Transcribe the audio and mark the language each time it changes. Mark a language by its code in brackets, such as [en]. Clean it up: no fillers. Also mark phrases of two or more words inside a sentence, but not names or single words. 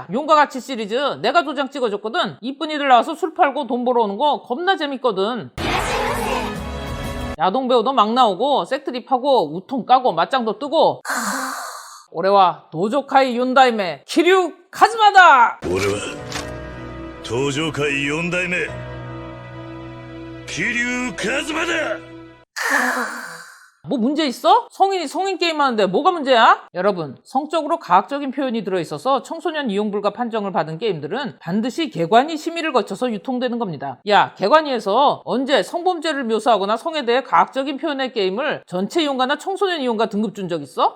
[ko] 용과 같이 시리즈 내가 도장 찍어줬거든. 이쁜이들 나와서 술 팔고 돈 벌어오는 거 겁나 재밌거든. 야동 배우도 막 나오고 색드립하고 우통 까고 맞짱도 뜨고. 올해와 도조카이 윤다임의 키류 카즈마다. [ja] 俺は東上界4代目桐生一馬だ。 [ko] 뭐 문제 있어? 성인이 성인 게임하는데 뭐가 문제야? 여러분, 성적으로 가학적인 표현이 들어있어서 청소년 이용 불가 판정을 받은 게임들은 반드시 개관위 심의를 거쳐서 유통되는 겁니다. 야, 개관위에서 언제 성범죄를 묘사하거나 성에 대해 가학적인 표현의 게임을 전체 이용가나 청소년 이용가 등급 준 적 있어?